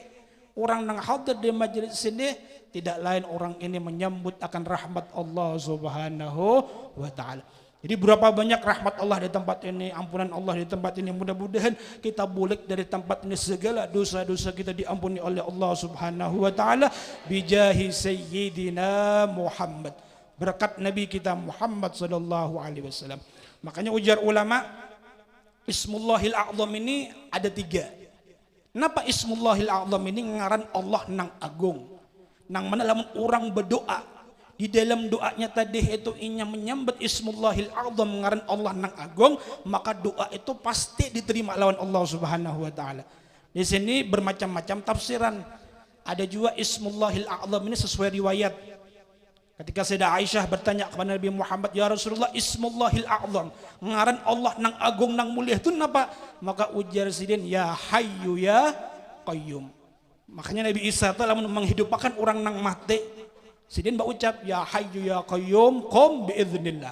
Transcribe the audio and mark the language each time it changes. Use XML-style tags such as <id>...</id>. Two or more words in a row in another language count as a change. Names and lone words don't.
<bjn>Orang nang hadir di majelis ini tidak lain orang ini menyambut akan rahmat Allah</bjn> <ar>Subhanahu wa taala.</ar> <id>Jadi berapa banyak rahmat Allah di tempat ini, ampunan Allah di tempat ini. Mudah-mudahan kita bulik dari tempat ini, segala dosa-dosa kita diampuni oleh Allah</id> <ar>Subhanahu wa taala bijahi sayyidina Muhammad.</ar> <id>Berkat Nabi kita Muhammad</id> <ar>sallallahu alaihi wasallam.</ar> <bjn>Makanya ujar ulama,</bjn> <ar>Ismullahil A'zam</ar> <bjn>ini ada 3. Kenapa</bjn> <ar>Ismullahil A'zam</ar> <bjn>ini ngaran Allah nang agung? Nang mana lamun orang berdoa di dalam doanya tadi itu inya menyambut</bjn> <ar>Ismullahil A'zam</ar> <bjn>ngaran Allah nang agung, maka doa itu pasti diterima lawan Allah</bjn> <ar>Subhanahu wa taala.</ar> <id>Di sini bermacam-macam tafsiran. Ada juga</id> <ar>Ismullahil A'zam</ar> <id>ini sesuai riwayat.</id> <bjn>Ketika Sayyidah Aisyah bertanya kepada Nabi Muhammad,</bjn> <ar>"Ya Rasulullah, Ismullahil A'zam,</ar> <bjn>ngaran Allah nang agung nang mulia itu napa?" Maka ujar sidin,</bjn> <ar>"Ya Hayyu ya Qayyum."</ar> <bjn>Makanya Nabi Isa telah menghidupkan orang nang mati. Sidin berucap,</bjn> <ar>"Ya Hayyu ya Qayyum, qum biiznillah."</ar>